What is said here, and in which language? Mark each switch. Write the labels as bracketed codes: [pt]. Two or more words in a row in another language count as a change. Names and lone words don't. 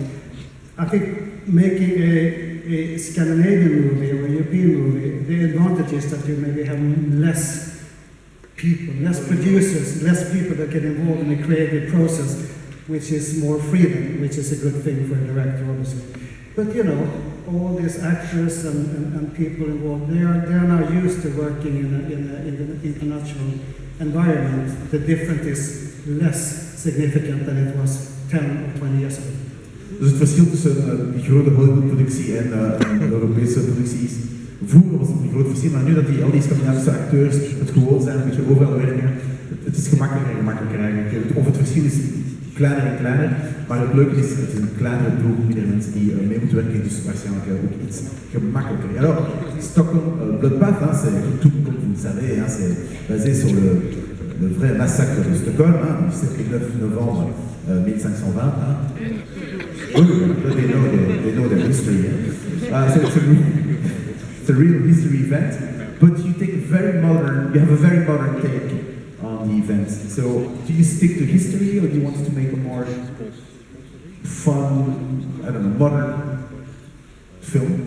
[en] I think making a Scandinavian movie or a European movie, the advantage is that you maybe have less people, less producers, less people that get involved in the creative process, which is more freedom, which is a good thing for a director, obviously. But all these actors and people involved, they are now used to working in an international environment. The difference is less significant than it was 10 or 20 years ago. [nl] Dus het verschil tussen die grote Hollywood-productie en de Europese productie is, vroeger was het een groot verschil, maar nu dat al die Scandinavische acteurs het gewoon zijn, een beetje overal werken, het is gemakkelijker en gemakkelijker eigenlijk. Of het verschil is kleiner en kleiner, maar het leuke is, het is een kleinere ploeg, minder mensen die mee moeten werken, dus waarschijnlijk ook iets gemakkelijker. [fr] Alors, Stockholm Bloodbath, tout comme vous le savez, c'est basé sur le vrai massacre de Stockholm, le 9 novembre 1520. [en] Oh, they know their history. So it's a real history event, but you have a very modern take on the event. So do you stick to history, or do you want to make a more fun, modern film?